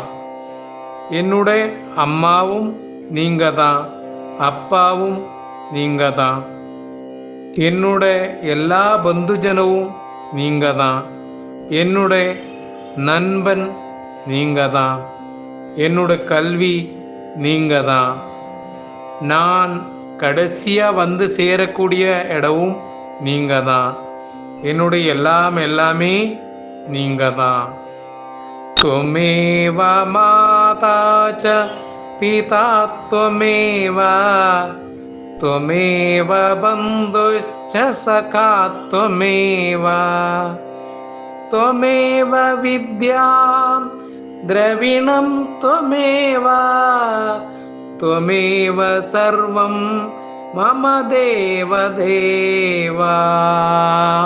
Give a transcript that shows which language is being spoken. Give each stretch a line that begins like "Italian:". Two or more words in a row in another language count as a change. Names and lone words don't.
Tamil: என்னுடைய அம்மாவும் நீங்க தான், அப்பாவும் நீங்க தான், என்னுடைய எல்லா பந்துஜனவும் நீங்க தான், என்னுடைய நண்பன் நீங்க தான், என்னுடைய கல்வி நீங்க தான், நான் கடைசியா வந்து சேரக்கூடிய இடமும் நீங்க தான், என்னுடைய எல்லாமே நீங்க தான்.
Sanskrit: त्वमेव माता च पिता त्वमेव, त्वमेव बन्धुश्च सखा त्वमेव, त्वमेव विद्यां द्रविणं त्वमेव, त्वमेव सर्वं मम देव देवा.